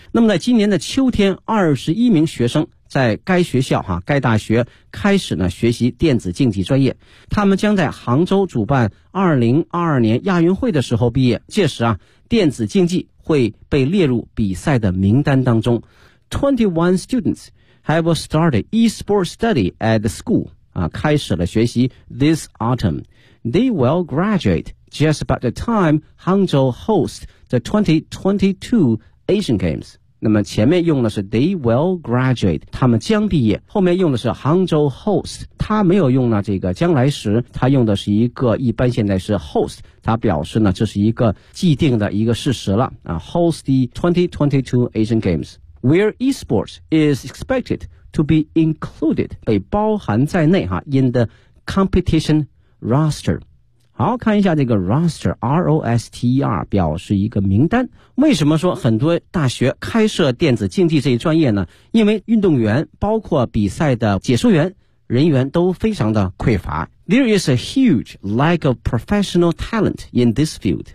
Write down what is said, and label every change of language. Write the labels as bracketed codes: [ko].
[zh] 那么在今年的秋天，21名学生在该学校哈，该大学开始呢学习电子竞技专业，他们将在杭州主办2022年亚运会的时候毕业，届时啊电子竞技会被列入比赛的名单当中。 [en] 21 studentsHave started e-sports study at the school [zh] 啊，开始了学习 [en] this autumn. They will graduate just about the time Hangzhou hosts the 2022 Asian Games. [zh] 那么前面用的是 [en] they will graduate， [zh] 他们将毕业，后面用的是 [en] Hangzhou host， [zh] 他没有用呢这个将来时，他用的是一个一般现在是 host， 他表示呢这是一个既定的一个事实了啊， [en] host the 2022 Asian Games. Where esports is expected to be included， [zh] 被包含在内哈 [en] ，in the competition roster。 [zh] 好，看一下这个 roster，R-O-S-T-E-R 表示一个名单。为什么说很多大学开设电子竞技这一专业呢？因为运动员，包括比赛的解说员人员都非常的匮乏。 [en] There is a huge lack of professional talent in this field。